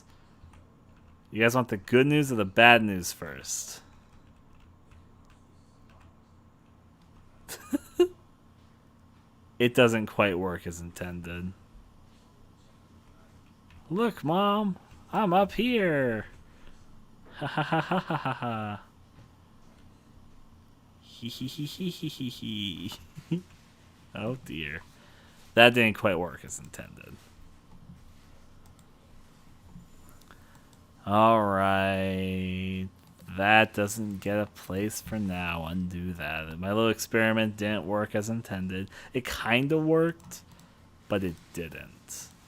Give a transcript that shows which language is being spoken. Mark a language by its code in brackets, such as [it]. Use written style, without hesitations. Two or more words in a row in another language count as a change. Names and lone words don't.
[en] You guys want the good news or the bad news first? It doesn't quite work as intended. Look, Mom, I'm up here. Ha ha ha ha ha ha ha. Hee hee hee hee hee hee hee. Oh dear. That didn't quite work as intended. Alright. That doesn't get a place for now. Undo that. My little experiment didn't work as intended. It kind of worked, but it didn't.